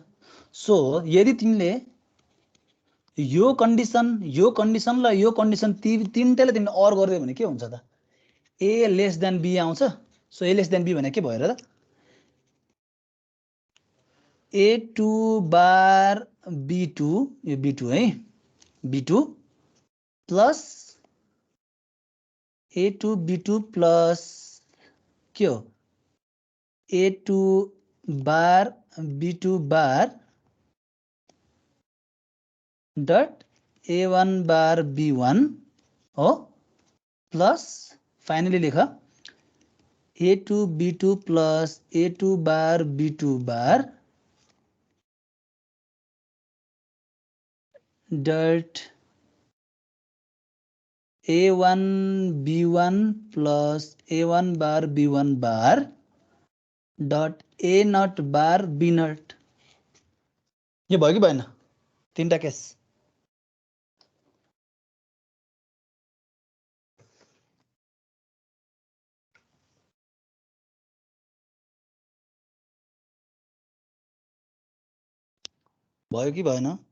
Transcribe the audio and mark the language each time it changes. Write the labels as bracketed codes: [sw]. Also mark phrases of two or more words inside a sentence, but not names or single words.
[ne] सो यदि तिमीले यो कन्डिसन र यो कन्डिसन तीनटैले तिमीले और गर्दियौ भने के हुन्छ त? A [en] less than [ne] B आउँछ. सो A [en] less than [ne] B भने के भयो र त? [en] A2 bar B2 यो B2 है B2 plus A2 B2 plus [ne] के हो [en] A2 bar B2 bar dot A1 bar B1 हो plus finally लेख A2 B2 plus A2 bar B2 bar dot A1 B1 plus A1 bar B1 bar dot A naught bar B naught. [ne] यो भयो कि भएन? तीनटा केस. भयो कि भएन?